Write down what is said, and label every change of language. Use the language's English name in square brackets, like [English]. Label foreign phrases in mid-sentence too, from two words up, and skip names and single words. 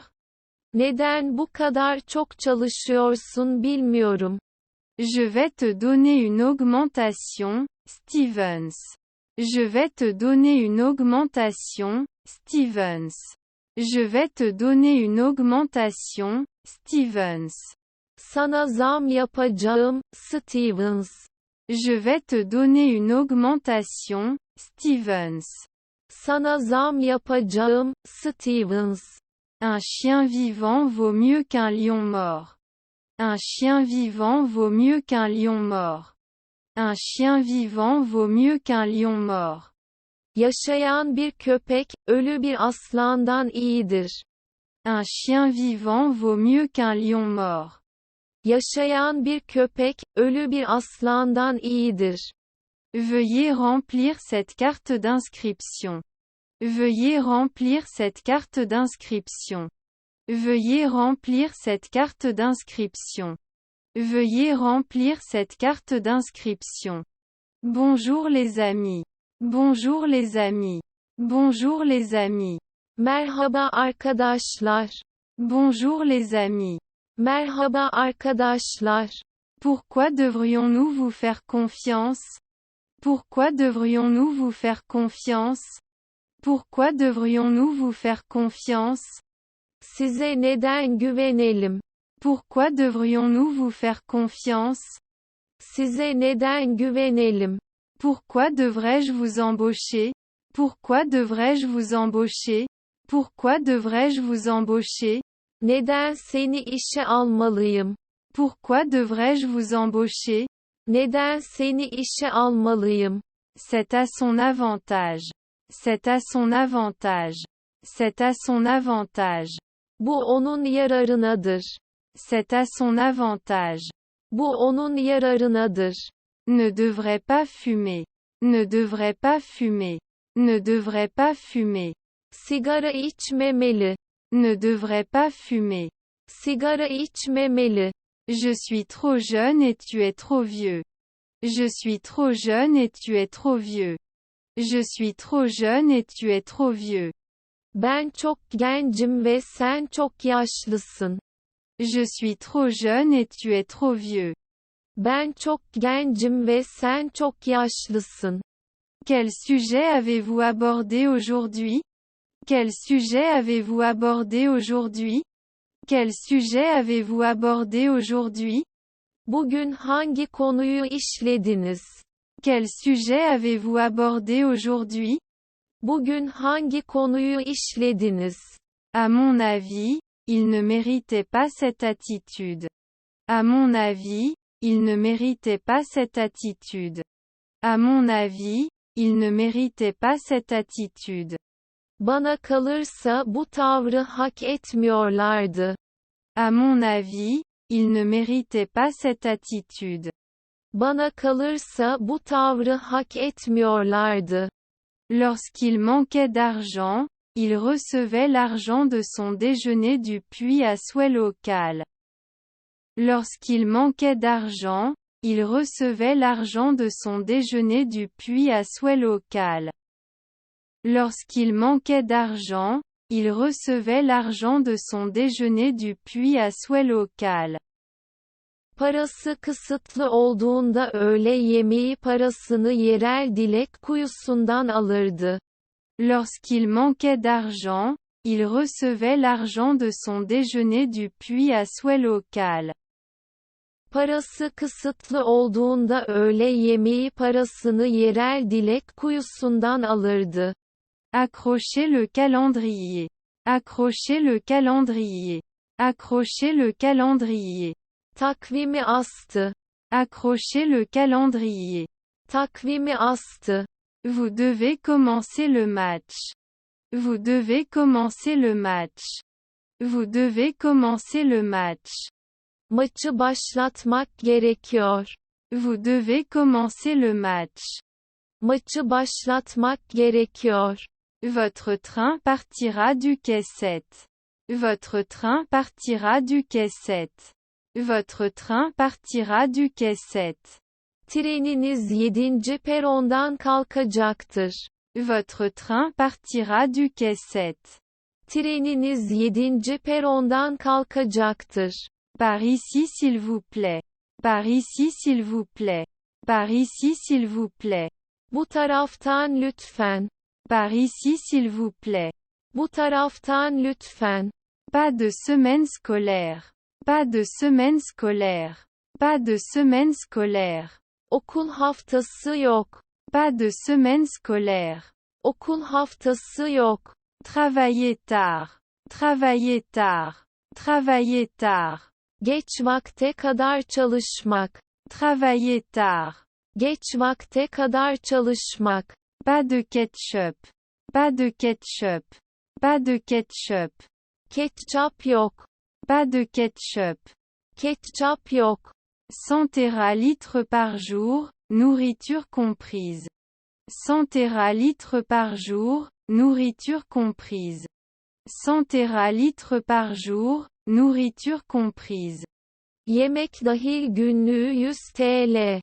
[Turkish] Neden bu kadar çok çalışıyorsun bilmiyorum. [French] Je vais te donner une augmentation, Stevens. Je vais te donner une augmentation, Stevens. Je vais te donner une augmentation, Stevens. [Turkish] Sana zam yapacağım, Stevens. [French] Je vais te donner une augmentation, Stevens. [Turkish] Sana zam yapacağım, Stevens. [French] Un chien vivant vaut mieux qu'un lion mort. Un chien vivant vaut mieux qu'un lion mort. Un chien vivant vaut mieux qu'un lion mort. [Turkish] Yaşayan bir köpek, ölü bir aslandan iyidir. [French] Un chien vivant vaut mieux qu'un lion mort. [Turkish] Yaşayan bir köpek, ölü bir aslandan iyidir. [French] Veuillez remplir cette carte d'inscription. Veuillez remplir cette carte d'inscription. Veuillez remplir cette carte d'inscription. Veuillez remplir cette carte d'inscription. Bonjour les amis. Bonjour les amis. Bonjour les amis. [Turkish] Merhaba arkadaşlar. [French] Bonjour les amis. [Turkish] Merhaba arkadaşlar. [French] Pourquoi devrions-nous vous faire confiance? Pourquoi devrions-nous vous faire confiance? Pourquoi devrions-nous vous faire confiance? [Turkish] Size neden güvenelim? [French] Pourquoi devrions-nous vous faire confiance? [Turkish] Size neden güvenelim? [French] Pourquoi devrais-je vous embaucher? Pourquoi devrais-je vous embaucher? Pourquoi devrais-je vous embaucher? [Turkish] Neden seni işe almalıyım? [French] Pourquoi devrais-je vous embaucher? [Turkish] Neden seni işe almalıyım? [French] C'est à son avantage. C'est à son avantage. C'est à son avantage. [Turkish] Bu onun yararınadır. [French] C'est à son avantage. [Turkish] Bu onun yararınadır. [French] Ne devrait pas fumer. Ne devrait pas fumer. Ne devrait pas fumer. [Turkish] Sigara içmemeli. [French] Ne devrait pas fumer. [Turkish] Sigara içmemeli. [French] Je suis trop jeune et tu es trop vieux. Je suis trop jeune et tu es trop vieux. Je suis trop jeune et tu es trop vieux. [Turkish] Ben çok gencim ve sen çok yaşlısın. [French] Je suis trop jeune et tu es trop vieux. [Turkish] Ben çok gencim ve sen çok yaşlısın. [French] Quel sujet avez-vous abordé aujourd'hui? Quel sujet avez-vous abordé aujourd'hui? Quel sujet avez-vous abordé aujourd'hui? [Turkish] Bugün hangi konuyu işlediniz? [French] Quel sujet avez-vous abordé aujourd'hui? [Turkish] Bugün hangi konuyu işlediniz? [French] À mon avis, il ne méritait pas cette attitude. À mon avis, il ne méritait pas cette attitude. À mon avis, il ne méritait pas cette attitude. [Turkish] Bana kalırsa bu tavrı hak etmiyorlardı. [French] À mon avis, il ne méritait pas cette attitude. [Turkish] Bana kalırsa bu tavrı hak etmiyorlardı. [French] Lorsqu'il manquait d'argent, il recevait l'argent de son déjeuner du puits à souhait local. Lorsqu'il manquait d'argent, il recevait l'argent de son déjeuner du puits à souhait local. Lorsqu'il manquait d'argent, il recevait l'argent de son déjeuner du puits à souhait local. [Turkish] Parası kısıtlı olduğunda öğle yemeği parasını yerel dilek kuyusundan alırdı. [French] Lorsqu'il manquait d'argent, il recevait l'argent de son déjeuner du puits à souhait local. [Turkish] Parası kısıtlı olduğunda öğle yemeği parasını yerel dilek kuyusundan alırdı. [French] Accrochez le calendrier. Accrochez le calendrier. Accrochez le calendrier. [Turkish] Takvimi astı. [French] Accrochez le calendrier. [Turkish] Takvimi astı. [French] Vous devez commencer le match. Vous devez commencer le match. Vous devez commencer le match. [Turkish] Maçı başlatmak gerekiyor. [French] Vous devez commencer le match. [Turkish] Maçı başlatmak gerekiyor. [French] Votre train partira du quai 7. Votre train partira du quai 7. Votre train partira du quai 7. [Turkish] Treniniz 7. perondan kalkacaktır. [French] Votre train partira du quai 7. [Turkish] Treniniz 7. perondan kalkacaktır. [French] Par ici s'il vous plaît. Par ici s'il vous plaît. Par ici s'il vous plaît. [Turkish] Bu taraftan lütfen. [French] Par ici s'il vous plaît. [Turkish] Bu taraftan lütfen. [French] Pas de semaine scolaire. Pas de semaine scolaire. Pas de semaine scolaire. [Turkish] Okul haftası yok. [French] Pas de semaine scolaire. [Turkish] Okul haftası yok. [French] Travailler tard. Travailler tard. Travailler tard. [Turkish] Geç vakte kadar çalışmak. [French] Travailler tard. [Turkish] Geç vakte kadar çalışmak. [French] Pas de ketchup. Pas de ketchup. Pas de ketchup. [Turkish] Ketçap yok. [French] Pas de ketchup. [Turkish] Ketçap yok. [French] 100 teralitres par jour, nourriture comprise. 100 teralitres par jour, nourriture comprise. 100 teralitres par jour, nourriture comprise. [Turkish] Yemek dahil günlüğü 100 TL.